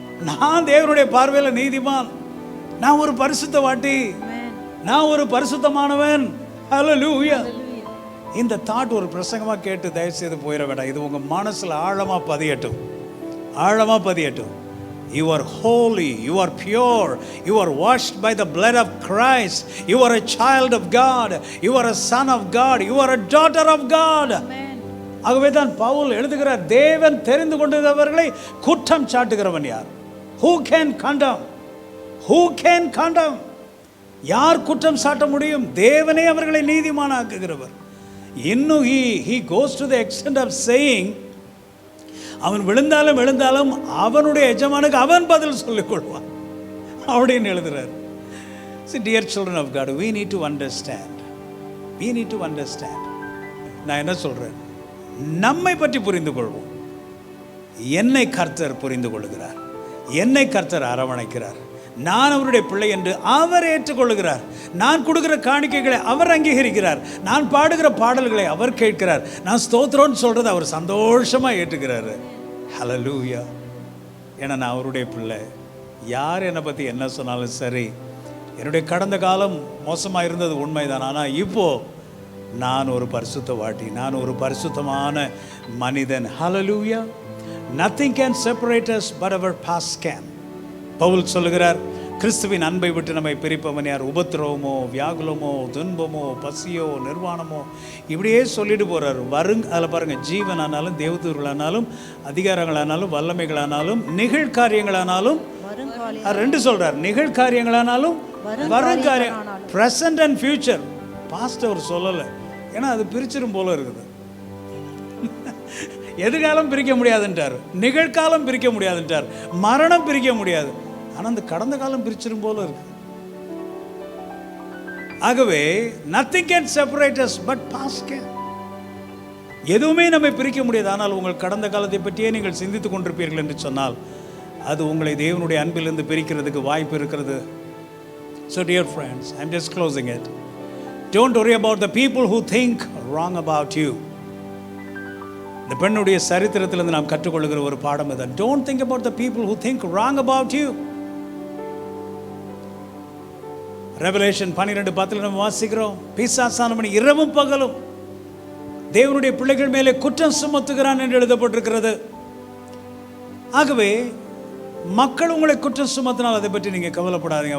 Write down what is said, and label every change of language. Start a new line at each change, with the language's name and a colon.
Tamil: நான் தேவனுடைய பார்வையில நீதிமான், நான் ஒரு பரிசுத்தவாட்டி, நான் ஒரு பரிசுத்தமானவன். ஹல்லேலூயா. இந்த தாட் ஒரு பிரசங்கமாக கேட்டு தயவுசெய்து போயிட வேண்டாம். இது உங்கள் மனசில் ஆழமாக பதியட்டும், ஆழமாக பதியட்டும்.
English: You are holy, you are pure, you are washed by the blood of Christ, you are a child of God, you are a son of God, you are a daughter of God.
Tamil: ஆகவே தான் பவுல் எழுதுகிறார், தேவன் தெரிந்து கொண்டவர்களை குற்றம் சாட்டுகிறவன் யார்?
English: Who can condemn? Who can condemn?
Tamil: யார் குற்றம் சாட்ட முடியும்? தேவனே அவர்களை நீதிமானாக்குகிறவர். இன்னும்
English: he goes to the extent of saying,
Tamil: அவன் விழுந்தாலும் அவனுடைய எஜமானுக்கு அவன் பதில் சொல்லிக் கொள்வான் அப்படின்னு எழுதுறார்.
English: See, dear children of God, we need to understand. We need to understand.
Tamil: நான் என்ன சொல்றேன், நம்மை பற்றி புரிந்து கொள்வோம். என்னை கர்த்தர் புரிந்து கொள்கிறார், என்னை கர்த்தர் அரவணைக்கிறார், நான் அவருடைய பிள்ளை என்று அவர் ஏற்றுக்கொள்கிறார், நான் கொடுக்கிற காணிக்கைகளை அவர் அங்கீகரிக்கிறார், நான் பாடுகிற பாடல்களை அவர் கேட்கிறார், நான் ஸ்தோத்திரம்னு சொல்கிறத அவர் சந்தோஷமாக ஏற்றுக்கிறாரு. ஹல்லேலூயா. ஏன்னா நான் அவருடைய பிள்ளை. யார் என்னை பற்றி என்ன சொன்னாலும் சரி, என்னுடைய கடந்த காலம் மோசமாக இருந்தது உண்மைதான். ஆனால் இப்போது நான் ஒரு பரிசுத்தவாட்டி, நான் ஒரு பரிசுத்தமான மனிதன். ஹல்லேலூயா.
English: Nothing can separate us but our past can.
Tamil: Pavul சொல்லுகிறார், கிறிஸ்துவின் அன்பை விட்டு நம்மை பிரிப்பவன் யார்? உபத்திரவமோ, வியாகுலமோ, துன்பமோ, பசியோ, நிர்வாணமோ, இப்படியே சொல்லிட்டு போகிறார். அதில் பாருங்கள், ஜீவனானாலும், தேவதூர்களானாலும், அதிகாரங்களானாலும், வல்லமைகளானாலும், நிகழ்காரியங்களானாலும், ரெண்டு சொல்கிறார், நிகழ்காரியங்களானாலும் வருங்காரியம்,
English: Present and future.
Tamil: பாஸ்ட் அவர் சொல்லலை, ஏன்னா அது பிரிச்சிடும் போல இருக்குது. எதிர்காலம் பிரிக்க முடியாதுன்றார், நிகழ்காலம் பிரிக்க முடியாதுன்றார், மரணம் பிரிக்க முடியாது. ஆனால் அந்த கடந்த காலம் பிரிச்சிடும் போல இருக்கு. ஆகவே
English: nothing can separate us but past can.
Tamil: எதுவுமே நம்மை பிரிக்க முடியாது. ஆனால் உங்கள் கடந்த காலத்தை பற்றியே நீங்கள் சிந்தித்துக் கொண்டிருப்பீர்கள் என்று சொன்னால் அது உங்களை தேவனுடைய அன்பிலிருந்து பிரிக்கிறதுக்கு வாய்ப்பு இருக்கிறது.
English: So dear friends, I'm just closing it. Don't worry about the people who think wrong about you.
Tamil: இந்த பெண்ணுடைய சரித்திரத்திலிருந்து நாம் கற்றுக்கொள்கிற ஒரு பாடம் இது.
English: Don't think about the people who think wrong about you.
Tamil: Revelation 12:10 நம்ம வாசிக்கிறோம், பிசாசானவன் இரவும் பகலும் தேவனுடைய பிள்ளைகள் மேலே குற்றம் சுமத்துகிறான் என்று எழுதப்பட்டிருக்கிறது. ஆகவே மக்கள் உங்களை குற்றம் சுமத்தினால் அதை பற்றி நீங்கள் கவலைப்படாதீங்க.